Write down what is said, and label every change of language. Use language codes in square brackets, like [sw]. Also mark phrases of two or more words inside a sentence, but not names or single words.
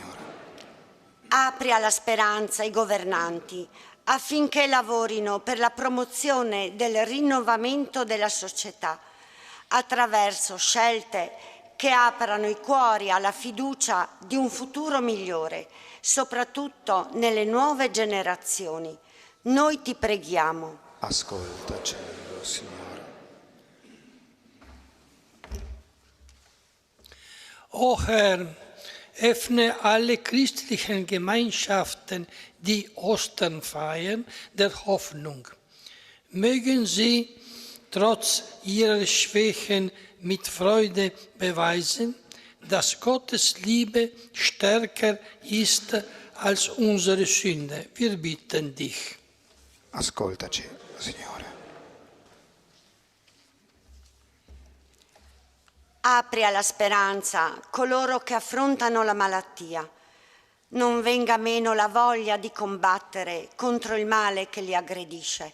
[it] Apri alla speranza i governanti affinché lavorino per la promozione del rinnovamento della società attraverso scelte che aprano i cuori alla fiducia di un futuro migliore, soprattutto nelle nuove generazioni. Noi ti preghiamo. Ascoltaci, o Signore. [de] O Herr, öffne alle christlichen Gemeinschaften, die Ostern feiern, der Hoffnung. Mögen sie trotz ihrer Schwächen mit Freude beweisen, dass Gottes Liebe stärker ist als unsere Sünde. Wir bitten dich. [it] Ascoltaci, Signore. Apri alla speranza coloro che affrontano la malattia. Non venga meno la voglia di combattere contro il male che li aggredisce.